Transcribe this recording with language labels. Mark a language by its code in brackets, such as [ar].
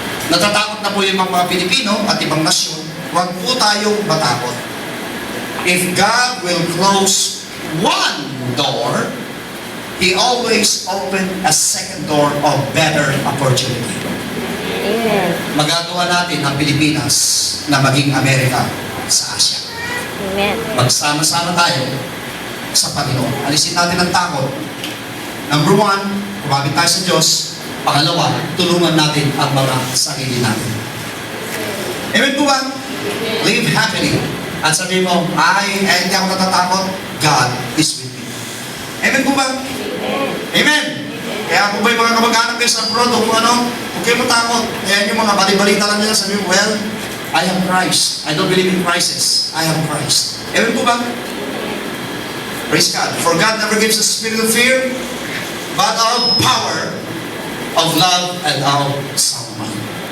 [tl] Natatakot na po yung mga Pilipino at ibang nasyon, huwag po tayong matakot. [en] If God will close one door, He always open a second door of better opportunity. Amen. [tl] Magagawa natin ang Pilipinas na maging Amerika sa Asia. [en] Amen. [tl] Magsama-sama tayo sa Panginoon. Alisin natin ang takot. Number 1, kumapit tayo sa Diyos. Pangalawa, tulungan natin ang mga sarili natin. Amen po ba? [en] Live happily. [tl] At sabihin mo, hindi ako natatakot. [en] God is with me. Amen [tl] po ba? [en] Amen. [tl] Kaya kung ba yung mga kamag-anak kayo sa abroad o kung ano, huwag kayo matakot. Kaya yung mga bali-balita lang nila, sabihin mo, [en] well, I have Christ. I don't believe in crisis. I have Christ. Amen [tl] po ba? [en] Praise God. For God never gives us a spirit of fear, but of power, of love, and of sound mind.